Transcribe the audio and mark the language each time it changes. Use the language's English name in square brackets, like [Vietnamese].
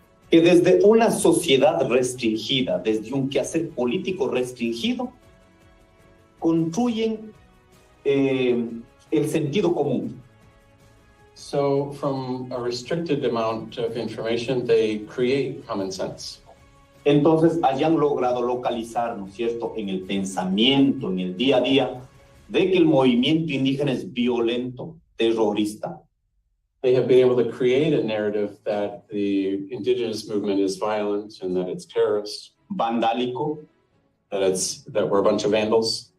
[Spanish] Que desde una sociedad restringida, desde un quehacer político restringido, construyen el sentido común. [English] So from a restricted amount of information, they create common sense. [Spanish] Entonces hayan logrado localizar, ¿no es cierto?, en el pensamiento, en el día a día, de que el movimiento indígena es violento, terrorista. [English] They have been able to create a narrative that the indigenous movement is violent and that it's terrorist, [Spanish] vandálico, [English] that we're a bunch of vandals,